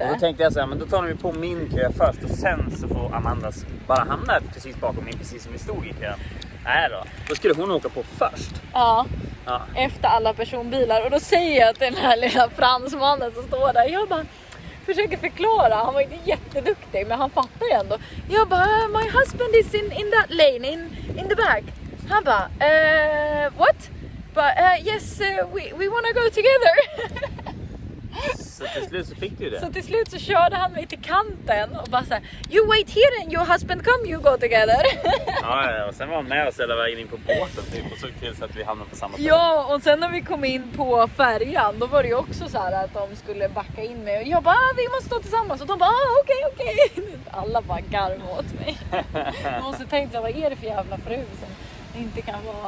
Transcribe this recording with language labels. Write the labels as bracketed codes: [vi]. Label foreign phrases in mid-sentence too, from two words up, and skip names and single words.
[sv] Och då tänkte jag så här, men då tar vi på min kö först. Och sen så får Amandas bara hamna precis bakom mig, precis som vi stod i kön. Nej då skulle hon åka på först. Ja. Efter alla personbilar. Och då säger jag till den här lilla fransmannen som står där. Jag bara försöker förklara. Han var inte jätteduktig, men han fattar ju ändå. Jag bara, [en] my husband is in that lane, in the back. [sv] Han bara, [en] what? But yes, we wanna go together. [sv] Så till slut så fick du det. Så till slut så körde han mig till kanten och bara såhär, [en] you wait here and your husband come, you go together. [sv] Ja, och sen var han med oss hela vägen in på båten typ, och såg till så att vi hamnade på samma ställe. Ja, och sen när vi kom in på färjan, då var det ju också så här att de skulle backa in mig. Och jag bara, vi måste stå tillsammans. Och de bara, okej. Alla bara garvade åt mig. Jag måste tänka så, vad är det för jävla fru som inte kan vara...